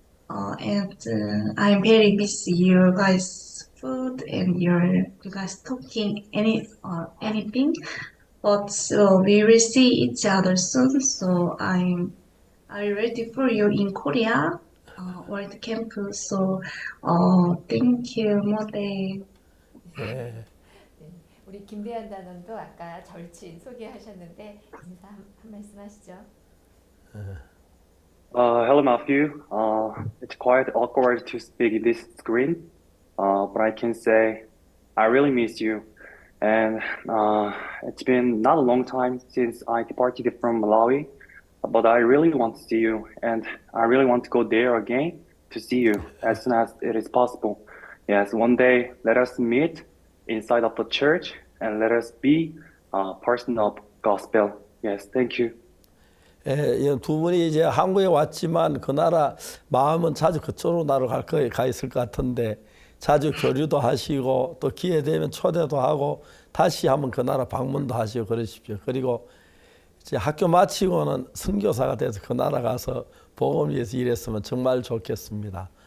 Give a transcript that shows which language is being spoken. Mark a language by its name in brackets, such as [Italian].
[English] And I'm very miss you guys' food and you guys talking anything. But we will see each other soon. So I'm ready for you in Korea World Camp. So thank you, Mode. [Korean] 예. 우리 김대한 단원도 아까 절친 소개하셨는데 인사 한 말씀 하시죠. [English] Hello, Matthew. It's quite awkward to speak in this screen, but I can say I really miss you. And it's been not a long time since I departed from Malawi, but I really want to see you, and I really want to go there again to see you as soon as it is possible. Yes, one day let us meet inside of the church and let us be a person of gospel. Yes, thank you. [Korean] 예, 두 분이 이제 한국에 왔지만 그 나라 마음은 자주 그쪽으로 나로 가 있을 것 같은데 자주 교류도 하시고 또 기회 되면 초대도 하고 다시 한번 그 나라 방문도 하시고 그러십시오. 그리고 이제 학교 마치고는 선교사가 돼서 그 나라 가서 복음 위해서 일했으면 정말 좋겠습니다.